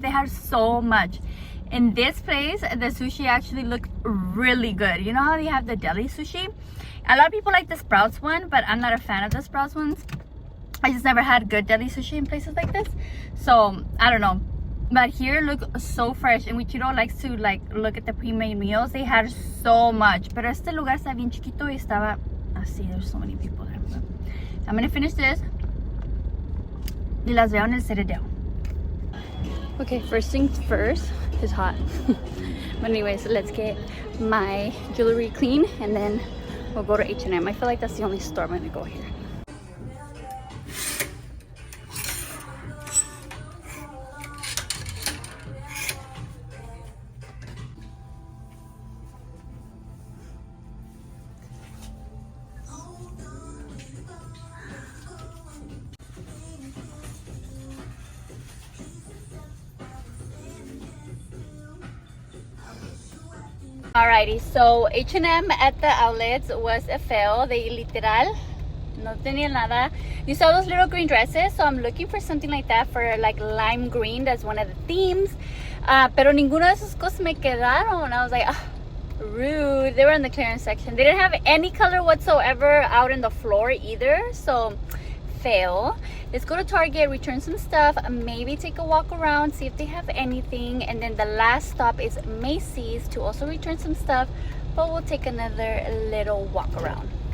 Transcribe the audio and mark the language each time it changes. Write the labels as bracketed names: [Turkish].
[English] They have so much. In this place, the sushi actually looked really good. You know how they have the deli sushi? A lot of people like the Sprouts one, but I'm not a fan of the Sprouts ones. I just never had good deli sushi in places like this. So, I don't know. But here look so fresh. And Wichito likes to like look at the pre-made meals. They had so much. [Spanish] Pero este lugar está bien chiquito y estaba así. [English] There's so many people there. But I'm gonna finish this. [Spanish] Y las veo en el Citadel. [English] Okay, first things first. It's hot. But anyways, let's get my jewelry clean and then we'll go to H&M. I feel like that's the only store I'm gonna go here. Alrighty, so H&M at the outlets was a fail. They literal [Spanish] no tenía nada. [English] You saw those little green dresses, so I'm looking for something like that for like lime green. That's one of the themes. [Spanish] Pero ninguno de esos cosas me quedaron. [English] I was like, rude. They were in the clearance section. They didn't have any color whatsoever out in the floor either, so fail. Let's go to Target, return some stuff, maybe take a walk around, see if they have anything, and then the last stop is Macy's to also return some stuff, but we'll take another little walk around.